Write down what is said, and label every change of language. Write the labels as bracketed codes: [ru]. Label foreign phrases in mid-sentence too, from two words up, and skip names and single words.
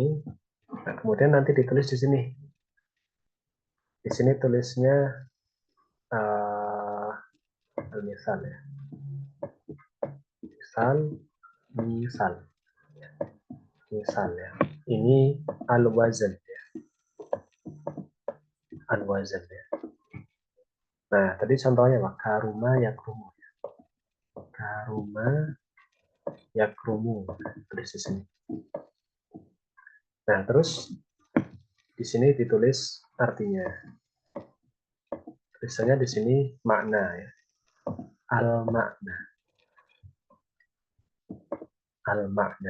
[id] Nah, kemudian nanti ditulis di sini. Di sini tulisnya misal ya. Misal ya. Ini al-wazan ya. Al-wazan ya. Nah, tadi contohnya Pak, [ar] كرم يكرم. كرم يكرم. [id] Tulis di sini. Nah, terus di sini ditulis artinya. Tulisannya di sini makna ya. [ar] المعنى المعنى.